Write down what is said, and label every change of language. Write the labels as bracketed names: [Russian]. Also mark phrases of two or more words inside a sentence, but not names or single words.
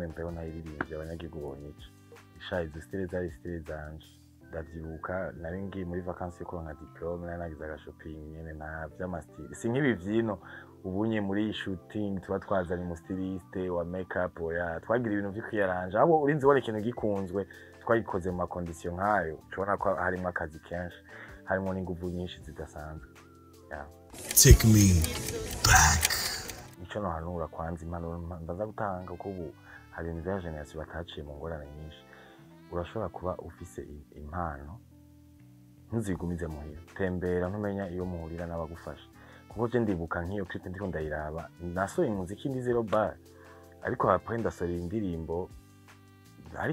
[Rundi] mbeho nayiririmbye abanyagihugu bonyica ishaye izo style zari style zanje ndavyibuka nari ngiye muri vacances yo kuronka diplome nari nagize aga shopping nyene na vy'amastyle si nk'ibi vyino ubunye muri shooting tuba twazanye mu styliste wa makeup oya twagira ibintu vyo kwiyaranja abo urinzi wari ikintu gikunzwe twagikoze mu ma condition nkayo cubona ko harimo akazi kenshi harimo n'inguvu nyinshi zidasanzwe [English] Take me back. [Rundi] Nico no hanura kwanza impanuro mbaza gutanga uko ubu hari ibintu vya generation bataciye mu ngorane nyinshi urashobora kuba ufise impano ntuzigumize muhira tembera ntumenya iyo muhurira n'abagufasha kuko je ndibuka nk'iyo clip ndiko ndayiraba nasohoye umuziki ndi [English] zero bar [Rundi] ariko après ndasohora indirimbo hari